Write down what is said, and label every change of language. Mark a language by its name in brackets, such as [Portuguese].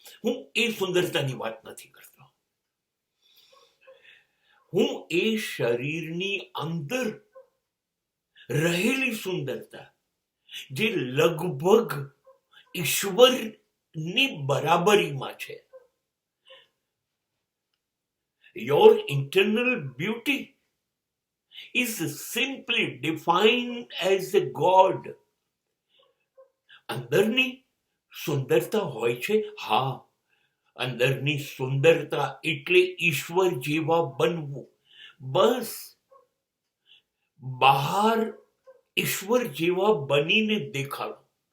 [Gujarati] હું એ સુંદરતાની વાત નથી કરતો. હું એ શરીરની અંદર રહેલી સુંદરતા જે લગભગ ઈશ્વરની બરાબરીમાં છે. [English] Your internal beauty is simply defined as a God. [Gujarati] અંદરની સુંદરતા હોય છે. હા, અંદરની સુંદરતા એટલે ઈશ્વર જેવા બનવું. બસ બહાર ઈશ્વર જેવા બનીને દેખાડો.